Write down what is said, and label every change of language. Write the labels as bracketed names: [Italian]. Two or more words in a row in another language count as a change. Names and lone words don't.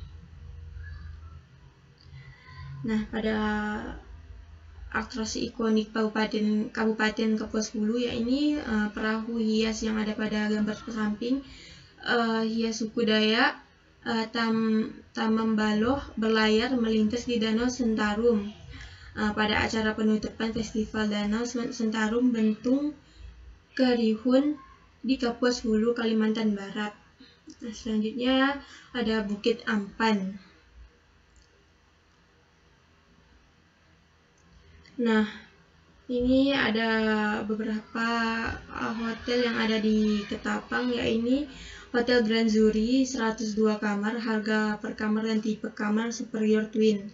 [Indonesian] Nah, pada atraksi ikonik Kabupaten Kapuas Hulu, yaitu perahu hias yang ada pada gambar samping, hias suku Dayak, Tamambaloh berlayar melintas di Danau Sentarum. Pada acara penutupan Festival Danau Sentarum Bentung Kerihun di Kapuas Hulu, Kalimantan Barat. Nah, selanjutnya ada Bukit Ampan. Nah, ini ada beberapa hotel yang ada di Ketapang, yaitu Hotel Grand Zuri 102 kamar, harga per kamar dan tipe kamar superior twin.